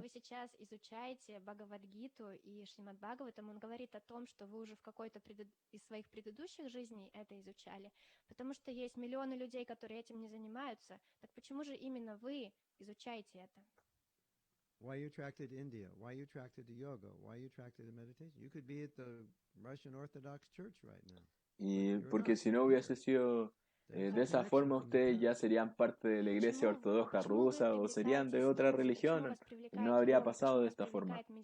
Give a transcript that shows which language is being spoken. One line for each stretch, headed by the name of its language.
Russian: Вы сейчас изучаете Бхагавад-гиту и Шримад Бхагаватам, он говорит о том, что вы уже в какой-то из своих предыдущих жизней это изучали, потому что есть миллионы людей, которые этим не занимаются. Так почему же именно вы изучаете это?
English: Why are you attracted to India? Why are you attracted to yoga? Why are you attracted to meditation? You could be at the Russian Orthodox Church right now.
Spanish: Y porque si no hubiese sido de esa forma, ustedes ya serían parte de la Iglesia Ortodoxa rusa o serían de otra religión. No habría pasado de esta forma.